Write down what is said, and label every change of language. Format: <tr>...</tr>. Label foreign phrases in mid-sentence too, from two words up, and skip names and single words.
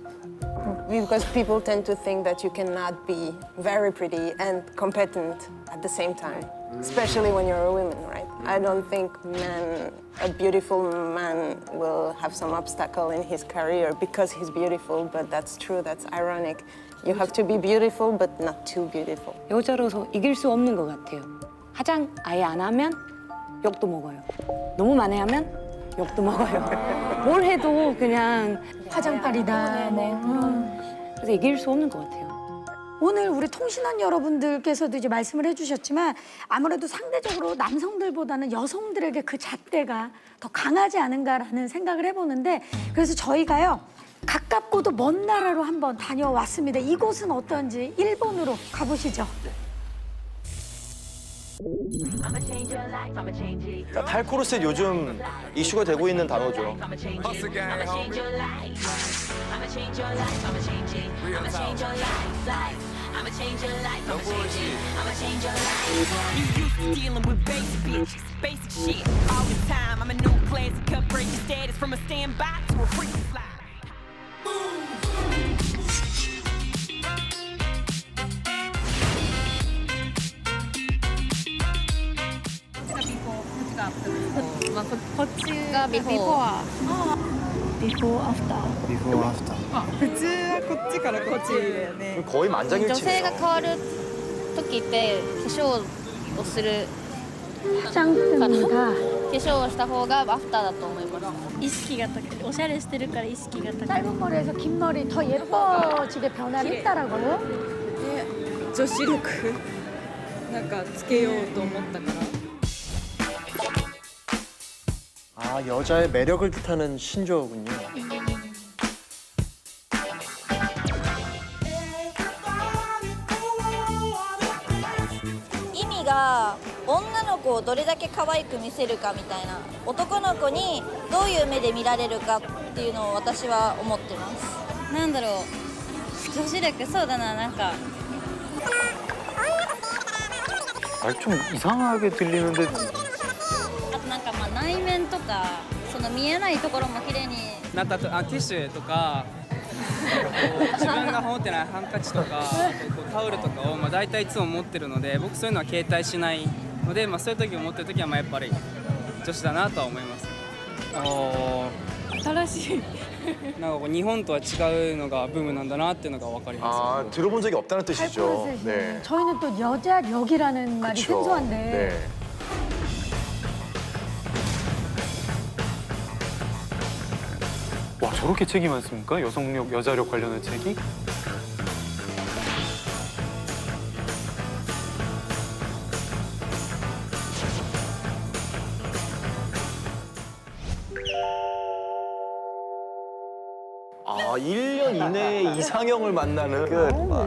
<en>Because people tend to think that you cannot be very pretty and competent at the same time, especially when you're a woman, right? I don't think a beautiful man will have some obstacle in his career because he's beautiful, but that's true, that's ironic. You have to be beautiful, but not too beautiful.</en> <ko>여자로서 이길 수 없는 것 같아요. 화장 아예 안 하면 욕도 먹어요. 너무 많이 하면 욕도 먹어요. 뭘 해도 그냥 화장빨이다. 그래서 이길 수 없는 것 같아요. 오늘 우리 통신원 여러분들께서도 이제 말씀을 해주셨지만 아무래도 상대적으로 남성들보다는 여성들에게 그 잣대가 더 강하지 않은가라는 생각을 해보는데 그래서 저희가요 가깝고도 먼 나라로 한번 다녀왔습니다. 이곳은 어떤지 일본으로 가보시죠. 자, 탈코르셋 요즘 이슈가 되고 있는 단어죠.</ko> <en>Dealing with basic bitches, basic shit all the time. I'm a new classic, cut breaking status from a standby to a freak fly.</en> <ko>비포와</ko> <en>Before, after.</en> <ko>거의</ko> <ja>女性</ja> <ko>만장일치네요.</ko> <ja>が変わる時って化粧をする</ja> <ko>화장품이다.</ko> <ja>化粧をした方がアフターだと思います意識が高いおしゃれしてるから意識が高い</ja> <ko>짧은 머리에서 긴 머리 더 예뻐지게 변화를 했다라고요?</ko> <ja>女子力なんかつけようと思ったから</ja> <ko>아, 여자의 매력을 뜻하는 신조어군요.</ko> <ja>意味が女の子をどれだけ可愛く見せるかみたいな男の子にどういう目で見られるかっていうのを私は思ってますなんだろう女子力そうだななんか</ja> <ko>아, 좀 이상하게 들리는데</ko> <ja>あとなんかまあ内面とかその見えないところも綺麗になんかティッシュとか自分が持ってないハンカチとかタオルとかを大体いつも持ってるので僕そういうのは携帯しないので、そういう時を持ってる時はやっぱり女子だなとは思います新しいなんかこう日本とは違うのがブームなんだなっていうのが分かりま</ja> <ko>아, 들어본 적이 없다는 뜻이죠. 탈코르셋이. 저희는 또 여자력이라는 말이 그쵸. 생소한데 네. 와, 저렇게 책이 많습니까? 여성력, 여자력 관련한 책이? 아, 1년 이내에 이상형을 만나는 끝.</ko>